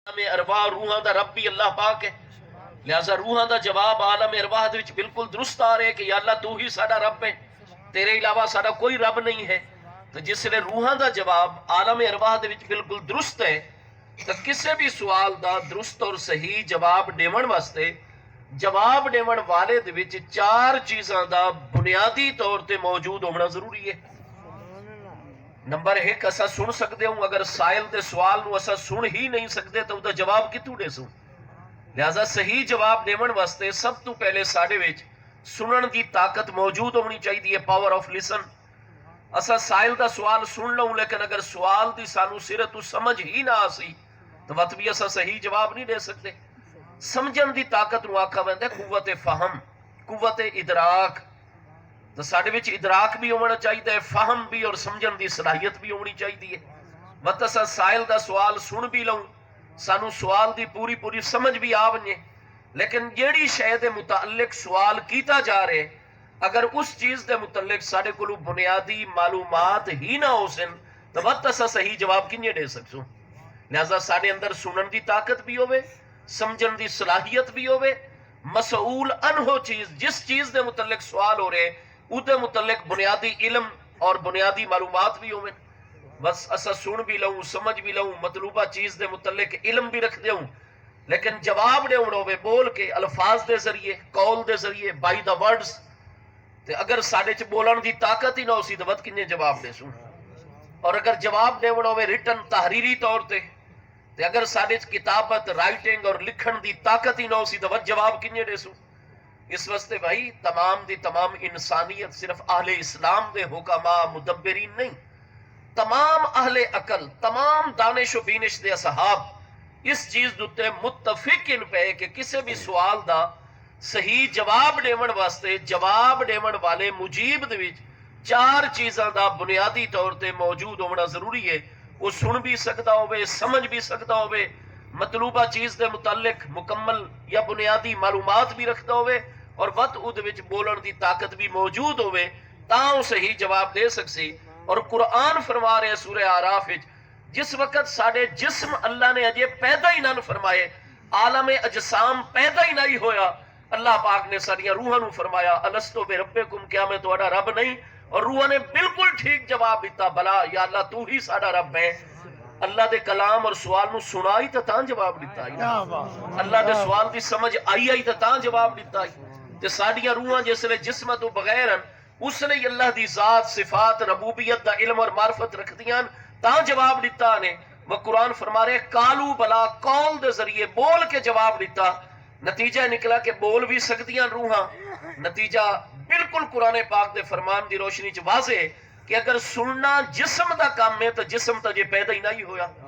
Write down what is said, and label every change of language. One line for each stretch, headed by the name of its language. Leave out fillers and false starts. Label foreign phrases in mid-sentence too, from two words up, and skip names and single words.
Saraiki: عالم ارواح روحاں دا رب بھی اللہ پاک ہے، لہذا روحاں دا جواب عالم ارواح دے وچ بالکل درست آ رہے ہیں کہ یا اللہ تو ہی ساڈا رب ہے، تیرے علاوہ ساڈا کوئی رب نہیں ہے۔ تو جس نے روحاں دا جواب عالم ارواح دے وچ بالکل درست ہے تو کسی بھی سوال دا درست اور صحیح جواب دیون واسطے جواب دیون والے دے وچ چار چیزاں دا بنیادی طور تے موجود ہونا ضروری ہے۔ نمبر ایک، اسا سن سکتے ہوں، اگر سائل دے سوال نو اسا سن ہی نہیں سکتے تو دا جواب کتوں دے سوں؟ لہذا صحیح جواب دیون واسطے سب تو پہلے ساڈے وچ سنن دی طاقت موجود ہونی چاہیے،
English: power of listen.
Saraiki: اسا سائل دا سوال سن لوں لیکن اگر سوال دی سانو سرے تو سمجھ ہی نہ آسی تو وقت بھی اسا صحیح جواب نہیں دے سکتے۔ سمجھن دی طاقت نو آکھا ویندا ہے قوت فہم، قوت ادراک۔ تو ساڈے وچ ادراک بھی ہونا چاہیے، فہم بھی اور سمجھن دی صلاحیت بھی ہونی چاہیے۔ وقت اسا سائل دا سوال سن بھی لوں، سانو سوال دی پوری پوری سمجھ بھی آ ونجے، لیکن جیڑی شے دے متعلق سوال کیتا جا رہے اگر اس چیز دے متعلق ساڈے کولوں بنیادی معلومات ہی نہ ہو سن تو وقت اسا صحیح جواب کیویں دے سکسوں؟ لہذا ساڈے اندر سنن دی طاقت بھی ہوے، سمجھن دی صلاحیت بھی ہوے، مسئول انہو چیز جس چیز دے متعلق سوال ہو رہے او دے متعلق بنیادی علم اور بنیادی معلومات بھی ہوے۔ بس اسا سن بھی لوں، سمجھ بھی لوں، مطلوبہ چیز دے متعلق علم بھی رکھ دیوں، لیکن جواب دے ہوے بول کے الفاظ دے ذریعے، قول دے ذریعے،
English: by the words.
Saraiki: تے اگر ساڈے چ بولن دی طاقت ہی نہ ہوسی تو وقت کنے جواب دے سوں؟ اور اگر جواب دیون ہوے ریٹن تحریری طور تے اگر ساڈے چ کتابت، رائٹنگ اور لکھن دی طاقت ہی نہ ہوسی تو وقت جواب کنے دے سوں؟ اس واسطے بھائی تمام دی تمام انسانیت صرف اہل اسلام دے حکماء مدبرین نہیں، تمام اہل عقل، تمام دانش و بینش دے اصحاب اس چیز دوتے متفق ان پہ کہ کسی بھی سوال دا صحیح جواب دیون واسطے جواب دیون والے مجیب دے وچ چار چیزاں دا بنیادی طور تے موجود ہونا ضروری ہے۔ وہ سن بھی سکتا ہوئے، سمجھ بھی سکتا ہوئے، مطلوبہ چیز دے متعلق مکمل یا بنیادی معلومات بھی رکھتا ہوئے اور وقت او دے وچ بولن دی طاقت بھی موجود ہوئے تاں صحیح جواب دے سکسی۔ اور قرآن فرما رہے سورہ اعراف وچ جس وقت ساڈے جسم اللہ نے اجے پیدا ہی نہ فرمائے، عالم اجسام پیدا ہی نہیں ہویا، اللہ پاک نے ساڈیاں روحاں نو فرمایا
Arabic: الستو بربکم،
Saraiki: کیا میں تہاڈا رب نہیں؟ اور روحاں نے بالکل ٹھیک جواب دیتا، بلا یا اللہ تو ہی ساڈا رب ہے۔ اللہ دے کلام اور سوال نو سنائی تاں جواب دیتا ہے، اللہ دے سوال دی سمجھ آئی تاں جواب دیتا ہے۔ تے ساڈیاں روحاں جس لے جسم تو بغیر اس نے اللہ دی ذات، صفات، ربوبیت دا علم اور معرفت رکھ دیاں تاں جواب دیتا نے۔ وہ قرآن فرما رہے
Arabic: کالو بلا،
Saraiki: قول دے ذریعے بول کے جواب دیتا، نتیجہ نکلا کہ بول بھی سکتیاں روحاں۔ نتیجہ بالکل قرآن پاک دے فرمان دی روشنی چ واضح ہے کہ اگر سننا جسم دا کام ہے تو جسم تا جے پیدا ہی نہیں ہویا،